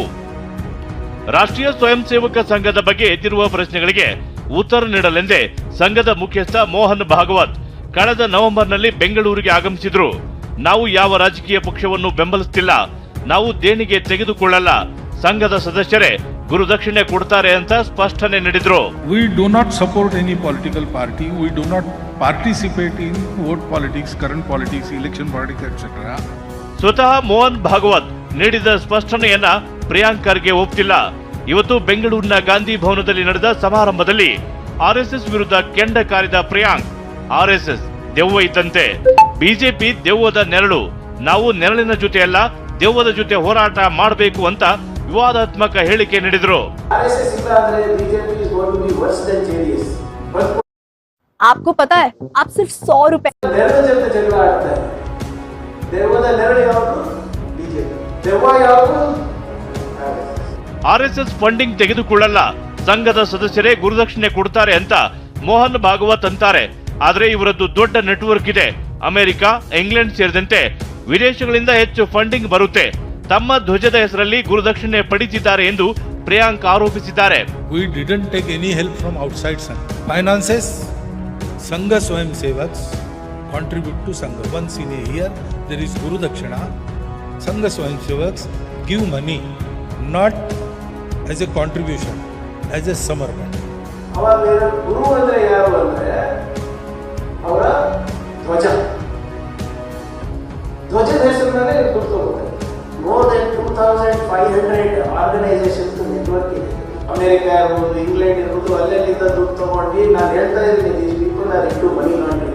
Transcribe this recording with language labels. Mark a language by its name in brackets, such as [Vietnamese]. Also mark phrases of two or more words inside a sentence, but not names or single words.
[Kannada] ರಾಷ್ಟ್ರೀಯ ಸ್ವಯಂ ಸೇವಕ ಸಂಘದ ಬಗ್ಗೆ ಎದ್ದಿರುವ ಪ್ರಶ್ನೆಗಳಿಗೆ ಉತ್ತರ ನೀಡಲೆಂದೇ ಸಂಘದ ಮುಖ್ಯಸ್ಥ ಮೋಹನ್ ಭಾಗವತ್ ಕಳೆದ ನವೆಂಬರ್ನಲ್ಲಿ ಬೆಂಗಳೂರಿಗೆ ಆಗಮಿಸಿದ್ರು. ನಾವು ಯಾವ ರಾಜಕೀಯ ಪಕ್ಷವನ್ನು ಬೆಂಬಲಿಸುತ್ತಿಲ್ಲ, ನಾವು ದೇಣಿಗೆ ತೆಗೆದುಕೊಳ್ಳಲ್ಲ, ಸಂಘದ ಸದಸ್ಯರೇ ಗುರುದಕ್ಷಿಣೆ ಕೊಡ್ತಾರೆ ಅಂತ ಸ್ಪಷ್ಟನೆ ನೀಡಿದ್ರು. [English] We do not support any political party. We do not participate in vote politics, current politics, election politics, etc. [Kannada] ಸ್ವತಃ ಮೋಹನ್ ಭಾಗವತ್ ನೀಡಿದ ಸ್ಪಷ್ಟನೆಯನ್ನ ಪ್ರಿಯಾಂಕ್ ಖರ್ಗೆ ಒಪ್ಪಿಲ್ಲ. ಇವತ್ತು ಬೆಂಗಳೂರಿನ ಗಾಂಧಿ ಭವನದಲ್ಲಿ ನಡೆದ ಸಮಾರಂಭದಲ್ಲಿ ಆರ್ಎಸ್ಎಸ್ ವಿರುದ್ಧ ಕೆಂಡ ಕಾರಿದ ಪ್ರಿಯಾಂಕ್, ಆರ್ಎಸ್ಎಸ್ ದೆವ್ವ ಇದ್ದಂತೆ, ಬಿಜೆಪಿ ದೆವ್ವದ ನೆರಳು, ನಾವು ನೆರಳಿನ ಜೊತೆ ಅಲ್ಲ, ದೆವ್ವದ ಜೊತೆ ಹೋರಾಟ ಮಾಡಬೇಕು ಅಂತ ವಿವಾದಾತ್ಮಕ ಹೇಳಿಕೆ ನೀಡಿದ್ರು. [Hindi] आपको पता है आप सिर्फ 100 रुपए [Kannada] ಆರ್ಎಸ್ಎಸ್ ಫಂಡಿಂಗ್ ತೆಗೆದುಕೊಳ್ಳಲ್ಲ, ಸಂಘದ ಸದಸ್ಯರೇ ಗುರುದಕ್ಷಿಣೆ ಕೊಡ್ತಾರೆ ಅಂತ ಮೋಹನ್ ಭಾಗವತ್ ಅಂತಾರೆ. ಆದ್ರೆ ಇವರದ್ದು ದೊಡ್ಡ ನೆಟ್ವರ್ಕ್ ಇದೆ. ಅಮೆರಿಕ, ಇಂಗ್ಲೆಂಡ್ ಸೇರಿದಂತೆ ವಿದೇಶಗಳಿಂದ ಹೆಚ್ಚು ಫಂಡಿಂಗ್ ಬರುತ್ತೆ. ತಮ್ಮ ಧ್ವಜದ ಹೆಸರಲ್ಲಿ ಗುರುದಕ್ಷಿಣೆ ಪಡೆದಿದ್ದಾರೆ ಎಂದು ಪ್ರಿಯಾಂಕ್ ಆರೋಪಿಸಿದ್ದಾರೆ. [English] We didn't take any help from outside finances. Sangha Swayam Sevaks contribute to Sangha. Once in a year there is Guru Dakshina. Sangha Swayam Sevaks give money not as a contribution, as a samarpan. [Kannada] ಅವಾಗ ಗುರು ಅಂದ್ರೆ ಯಾರು ಅಂದ್ರೆ ಅವರ ಧ್ವಜದ ಹೆಸರಿನಲ್ಲಿ ದುಡ್ಡು ತಗೋತಾರೆ. [English] more than 2500 organisations network [Kannada] ಇದೆ. ಅಮೆರಿಕ ಇರ್ಬೋದು, ಇಂಗ್ಲೆಂಡ್ ಇರ್ಬೋದು, ಅಲ್ಲೆಲ್ಲಿಂದ ದುಡ್ಡು ತಗೊಂಡು ನಾನು ಹೇಳ್ತಾ ಇದ್ದೀನಿ, [English] people are into money laundering.